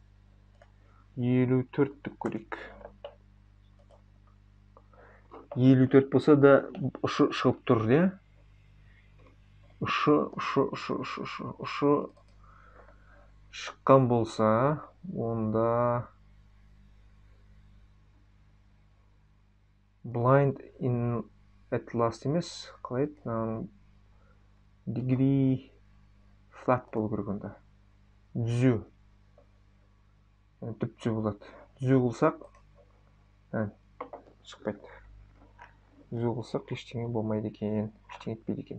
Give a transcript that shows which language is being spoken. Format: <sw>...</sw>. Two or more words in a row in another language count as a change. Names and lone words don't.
<kk>54-ті көрейік. 54 болса да ұшы шығып тұр, не? Ұшы шыққан болса, онда</kk> <en>blind in at last</en> <kk>емес, қалай еді?</kk> <en>Degree flat</en> <kk>болу керек онда. Түзу. Түп-түзу болады. Түзу қылсақ, шықпайды. Түзу қылсақ, ештеңе болмайды екен, ештеңе етпейді екен.</kk>